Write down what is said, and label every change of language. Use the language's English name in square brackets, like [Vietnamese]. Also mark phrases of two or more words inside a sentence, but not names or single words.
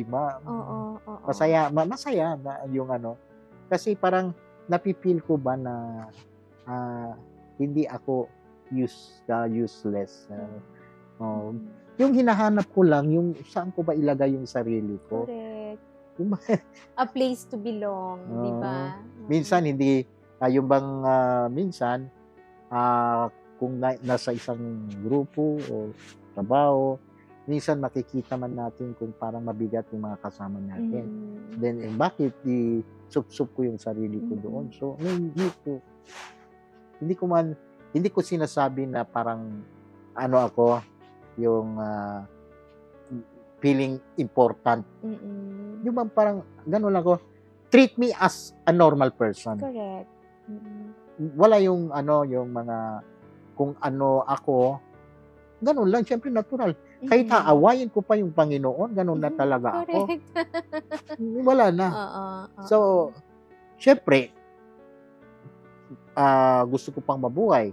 [Filipino] Masaya na yung Kasi parang napipil ko ba na hindi ako useless. Yung hinahanap ko lang, yung saan ko ba ilagay yung sarili ko. [English] Correct. A place to belong, [Filipino] di ba? Minsan hindi yung bang minsan kung nasa isang grupo o trabaho, minsan makikita man natin kung parang mabigat yung mga kasama natin. Then bakit i-sup-sup ko yung sarili ko doon? So hindi ko sinasabi na parang ako yung [English] feeling important. [Filipino] Yung bang parang gano'n lang ako, [English] treat me as a normal person. Correct. [Filipino] Wala yung yung mga kung ako, gano'n lang, syempre natural. Kahit aawayin ko pa yung Panginoon, gano'n na talaga ako. Wala na. So, syempre, gusto ko pang mabuhay.